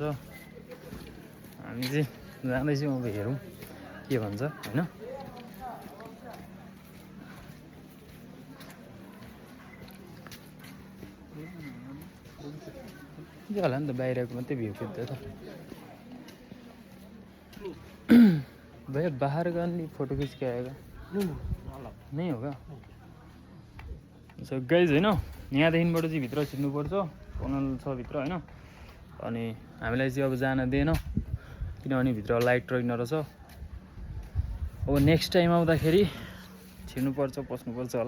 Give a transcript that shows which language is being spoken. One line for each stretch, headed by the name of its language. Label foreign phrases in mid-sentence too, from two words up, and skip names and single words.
Nepali: हामी चाहिँ जाँदैछौँ, अब हेरौँ के भन्छ होइन। के होला नि त, बाहिरको मात्रै भ्यू खिच्दै त
Hindi: भैया बाहर का नहीं फोटो खींच के आएगा नहीं होगा।
English: so guys
Nepali: होइन, यहाँदेखिबाट चाहिँ भित्र छिर्नुपर्छ, टनल छ भित्र होइन। अनि हामीलाई चाहिँ अब जान दिएन किनभने भित्र लाइट रहेन रहेछ। अब
English: next time
Nepali: आउँदाखेरि छिर्नुपर्छ, पस्नुपर्छ होला।